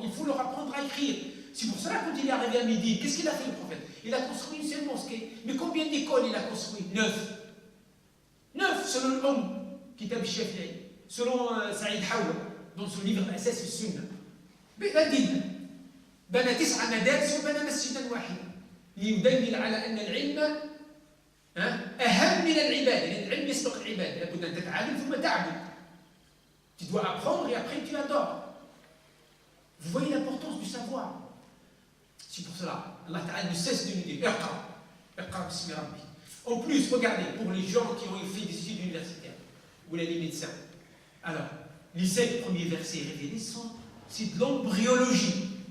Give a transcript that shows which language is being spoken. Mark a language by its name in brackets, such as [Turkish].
[French] Il faut leur apprendre à écrire. C'est pour cela, quand il est arrivé à Médine, qu'est-ce qu'il a fait le prophète? Il a construit une seule mosquée. Mais combien d'écoles il a construit? 9. 9, selon l'homme, Kitab al-Shafi'i, selon Saïd Hawa, dans son livre Asas al-Sunnah. Mais la dîne. [Arabic] بنى 9 مدارس وبنى مسجدا واحدا ليدلل على ان العلم اهم من العباده، لان العلم يسبق العباده، لابد ان تتعلم ثم تعبد. [French] Tu dois apprendre et après tu adores. Vous voyez l'importance du savoir. C'est pour cela, Allah Ta'ala ne cesse de nous dire [Arabic] Iqra bismi rabbi. [French] En plus, regardez, pour les gens qui ont fait des études universitaires ou les médecins, alors, les 5 premiers versets révélés c'est de l'embryologie.